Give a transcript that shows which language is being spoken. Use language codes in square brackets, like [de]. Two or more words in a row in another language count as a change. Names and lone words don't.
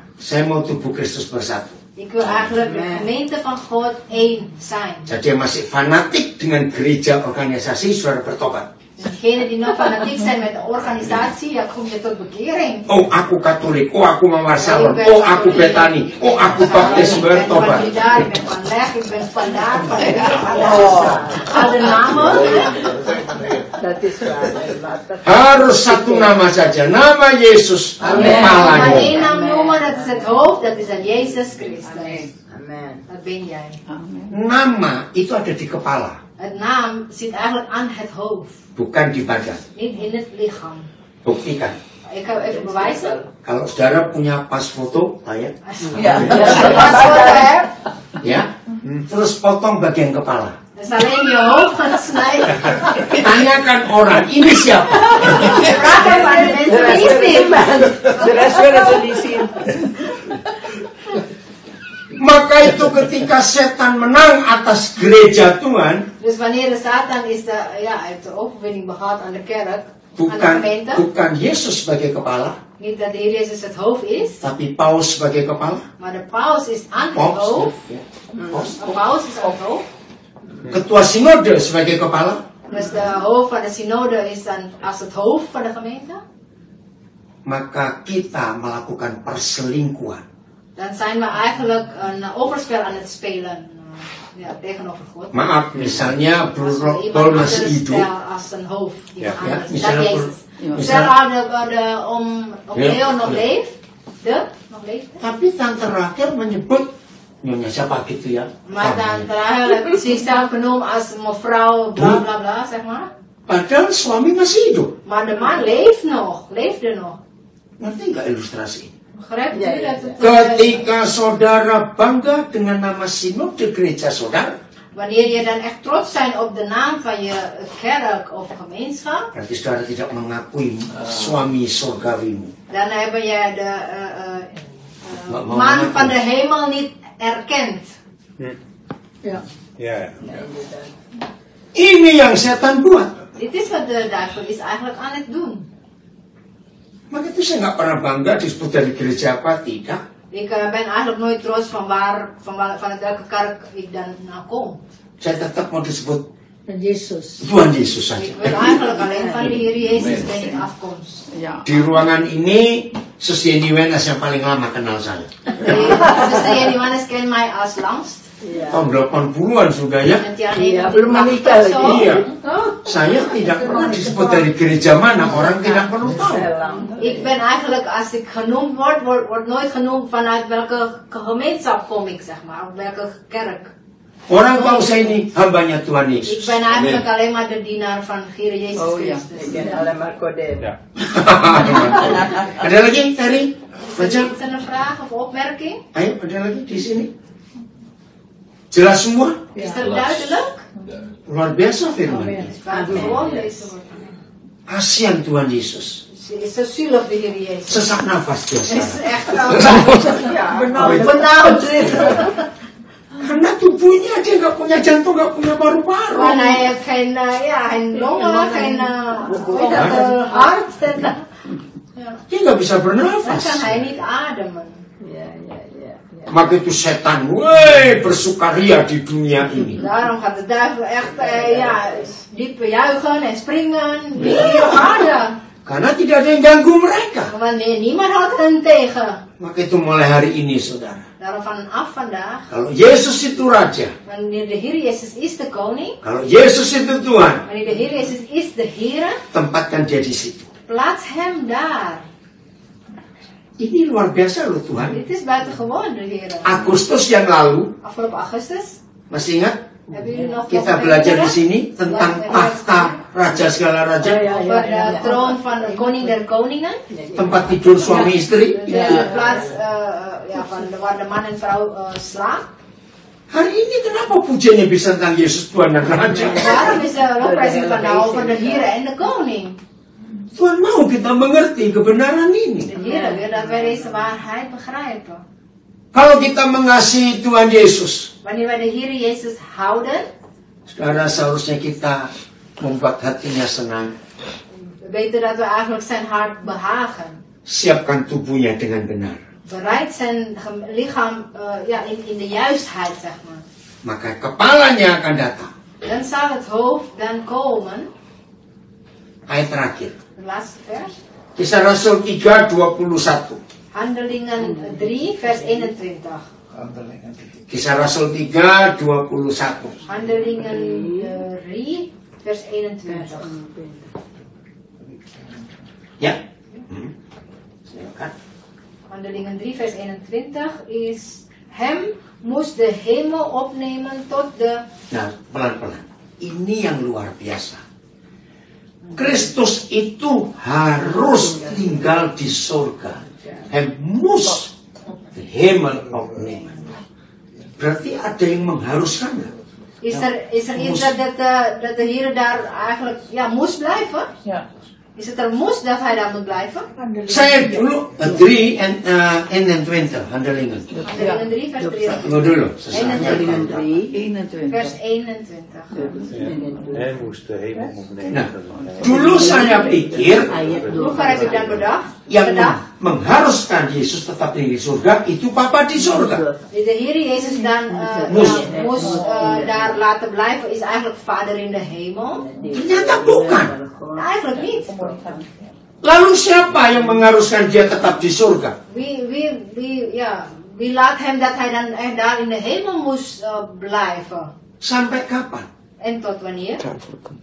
[id] Saya mau tubuh Kristus bersatu. [nl] Ik wil eigenlijk de gemeente van God één zijn. [id] Jadi yang masih fanatik dengan gereja organisasi, saudara bertobat. [nl] Dus degenen die nog fanatiek zijn met de organisatie, ja, kom je tot bekering. [id] Oh, aku Katolik. Oh, aku Mawar Salon. Oh, aku Betani. Oh, aku Baptis. Bertobat. [nl] Ik ben van Leg, ik ben van daar, van al de namen. Dat is waar. [id] Harus satu nama saja, nama Yesus. [nl] Maar één naam noemen, dat is het hoofd, dat is dan Jezus Christus. Amen. Dat ben jij. [id] Nama itu ada di kepala, [nl] Het naam zit eigenlijk aan het hoofd, [id] bukan di badan. [nl] niet in het lichaam. [id] Buktikan. [nl] Ik ga even bewijzen. [id] Kalau saudara punya pasfoto, ya, [nl] Ja. [id] ya, terus potong bagian kepala. [nl] Dus alleen je hoofd gaan snijden. [id] Tanyakan orang, ini siapa? [nl] Vraag hem aan de mensen, wie is dit? De rest willen ze niet zien. [id] Maka itu ketika setan menang atas gereja Tuhan, [nl] Dus wanneer de Satan heeft de overwinning behaald aan de kerk, aan de gemeente, [id] bukan Yesus sebagai kepala, [nl] niet dat de Heer Jezus het hoofd is, [id] tapi paus sebagai kepala. [nl] maar de paus is aan het hoofd. De paus is aan het hoofd. [id] Ketua sinode sebagai kepala. [nl] Dus de hoofd van de synode is dan als het hoofd van de gemeente. [id] Maka kita melakukan perselingkuhan. [nl] Dan zijn we eigenlijk een overspel aan het spelen tegenover God. [id] Maaf, misalnya [nl] Als Bro we Paul iemand [id] masih [nl] anders [id] hidup. [nl] als een hoofd. Ja, Dat [id] misalnya [nl] Jezus. [id] misalnya, [nl] Stel om Leo nog leeft. Nog leeft. [id] tapi tante Rachel menyebut Nyonya siapa gitu ya? [nl] Maar dan terakhir zichzelf genoemd als mevrouw bla bla bla, zeg maar. [id] Padahal suami masih hidup. [nl] Maar de man leefde nog. [id] Ngerti nggak ilustrasi ini? [nl] Begrijpt u dat het... [id] Ketika saudara bangga dengan nama sinode gereja saudara, [nl] Wanneer je dan echt trots zijn op de naam van je kerk of gemeenschap, [id] berarti saudara tidak mengakui suami surgawimu. [nl] dan heb je de man van de hemel niet erkend. Ja. Ja. [id] Ini yang setan buat. [nl] Dit is wat de duivel is eigenlijk aan het doen. [id] Maka itu saya nggak pernah bangga disebut dari gereja apa, tidak. [nl] Ik ben eigenlijk nooit trots van vanuit welke kerk ik dan kom. [id] Saya tetap mau disebut Yesus. Tuhan Yesus saja. [nl] Ik wil eigenlijk alleen van de Heer Jezus ben ik afkomst. Ja. [id] Di ruangan ini, Susi Yeni Wenas yang paling lama kenal saya. [nl] Zuster Jenny Wannes kent mij als langst. [id] Tahun 80-an sudah ya. Iya, belum menikah lagi. Iya. Saya tidak pernah disebut dari gereja mana, orang tidak perlu tahu. [nl] Ik ben eigenlijk, als ik genoemd word nooit genoemd vanuit welke gemeenschap kom ik, zeg maar, of welke kerk. [id] Orang tahu saya ini hambanya Tuhan [nl] Ik [id] Yesus. [nl] ben eigenlijk alleen maar de dienaar van Heer Jezus Oh ja, Christus. ik ben alleen maar Kodem. Ja. [id] Ada lagi, Terry? Baca. [nl] Is er een vraag of opmerking? [id] Ayo, ada lagi di sini. Jelas semua? [nl] Is dat duidelijk? [id] Luar biasa firman. [nl] Gewoon deze woord. [id] Kasihan Tuhan Yesus. [nl] Is zo zielig de Heer Jezus. [id] Sesak nafas dia [nl] Het is [id] sekarang. [nl] echt benauwd. [id] Karena tubuhnya dia nggak punya jantung, nggak punya paru-paru. [nl] Want hij heeft geen longen, geen hart. [id] Dia nggak bisa [nl] Dan [id] bernafas. [nl] kan hij niet ademen. [id] Maka itu setan, bersukaria di dunia ini. [nl] Daarom gaat de duivel echt diep juichen en springen. Heel harder. [id] Karena tidak ada yang ganggu mereka. [nl] Wanneer niemand houdt hen tegen. [id] Maka itu mulai hari ini, saudara. [nl] Daarom vanaf vandaag, [id] Kalau Yesus itu Raja, [nl] wanneer de Heer Jezus is de koning, [id] kalau Yesus itu Tuhan, [nl] wanneer de Heer Jezus is de Heer, [id] tempatkan dia di situ. [nl] plaats hem daar. [id] Ini luar biasa loh Tuhan. [nl] Dit is buitengewoon de Heer. [id] Agustus yang lalu, [nl] Afgelopen augustus, [id] masih ingat? [nl] hebben jullie nog [id] Kita belajar di sini tentang tahta Raja segala raja, [nl] over de troon van de koning der koningen. [id] tempat tidur suami istri. [nl] De plaats waar de man en vrouw slaapt. [id] Hari ini kenapa pujiannya bisa tentang Yesus Tuhan dan Raja? [nl] Waarom is de lofprijzing van over de Heer en de koning? [id] Tuhan mau kita mengerti kebenaran ini. [nl] De Heer wil dat wij deze waarheid begrijpen. [id] Kalau kita mengasihi Tuhan Yesus, [nl] Wanneer wij de Heer Jezus houden, [id] saudara, seharusnya kita membuat hatinya senang. [nl] we weten dat we eigenlijk zijn hart behagen. [id] Siapkan tubuhnya dengan benar. [nl] Bereid zijn lichaam in de juistheid, zeg maar. [id] Maka kepalanya akan datang. [nl] Dan zal het hoofd dan komen. [id] Ayat terakhir. [nl] De laatste vers. [id] Kisah Rasul 3:21. [nl] Handelingen 3 vers 21. [id] Kisah Rasul 3:21. [nl] Handelingen 3 vers 21. [id] Ya. Silakan. [nl] Handelingen 3 vers 21 is... Hem moest de hemel opnemen tot de... [id] Nah, pelan-pelan. Ini yang luar biasa. Kristus itu harus tinggal di surga. [nl] Hij moest de hemel opnemen. [id] Berarti ada yang mengharuskan. [nl] Is er iets dat de Heer daar eigenlijk moest blijven? Ja. Is het er moest dat hij daar moet blijven? [id] Saya dulu 3 en 21 Handelingen. [nl] Handelingen 3 vers 23. [id] Tunggu dulu. [nl] Handelingen 3, 21. Vers 21. Hij moest de hemel opnemen. [id] Nah, dulu saya pikir [nl] Vroeger heb ik dan bedacht [id] yang mengharuskan Yesus tetap di surga itu Papa di surga. [nl] de Heer Jezus dan moest daar laten blijven is eigenlijk Vader in de hemel. [id] Ternyata bukan. [nl] Eigenlijk niet. [id] Lalu siapa yang mengharuskan dia tetap di surga? [nl] Wie laat hem dat hij dan daar in de hemel moest blijven? [id] Sampai kapan? [nl] En tot wanneer? [id] Bacakan.